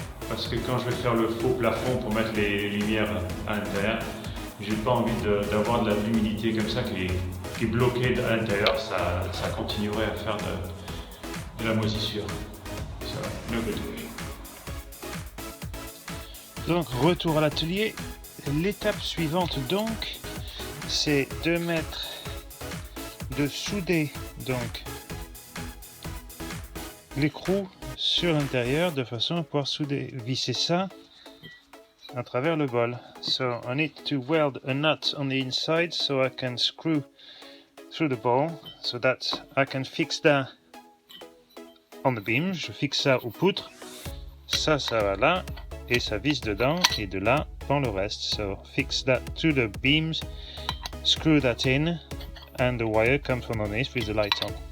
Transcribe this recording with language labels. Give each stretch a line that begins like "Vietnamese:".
French: Parce que quand je vais faire le faux plafond pour mettre les lumières à l'intérieur, j'ai pas envie d'avoir de l'humidité comme ça qui est bloquée à l'intérieur. Ça continuerait à faire de la moisissure.
English: So, no good.
French: Donc retour à l'atelier. L'étape suivante donc, c'est de souder donc l'écrou sur l'intérieur de façon à pouvoir visser ça à travers le bol.
English: So I need to weld a nut on the inside so I can screw through the ball so that I can fix that on the beam.
French: Je fixe ça aux poutres, ça va là et ça visse dedans et de là dans le reste.
English: So fix that to the beams, screw that in, and the wire comes from underneath with the light on.